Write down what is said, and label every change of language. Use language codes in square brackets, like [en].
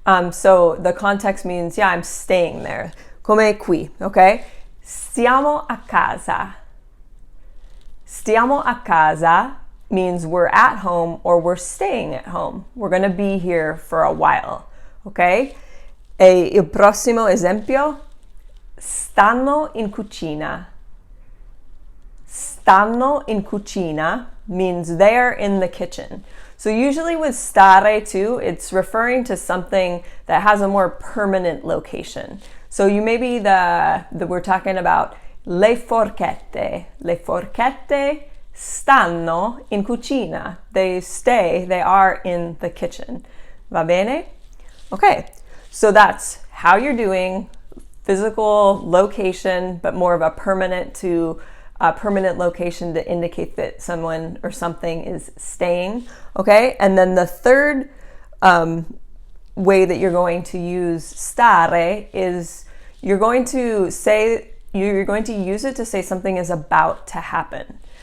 [en] So the context means, yeah, I'm staying there. [it] Come qui, [en] okay? [it] Stiamo a casa. [en] Stiamo a casa means we're at home or we're staying at home. We're going to be here for a while, okay? [it] Il prossimo esempio, stanno in cucina. Stanno in cucina [en] means there in the kitchen. So usually with stare too, it's referring to something that has a more permanent location. So you maybe we're talking about le forchette. [it] Le forchette stanno in cucina. [en] They are in the kitchen. [it] Va bene? [en] Okay, so that's how you're doing, physical location, but more of a permanent location to indicate that someone or something is staying. Okay, and then the third way that you're going to use stare is you're going to use it to say something is about to happen.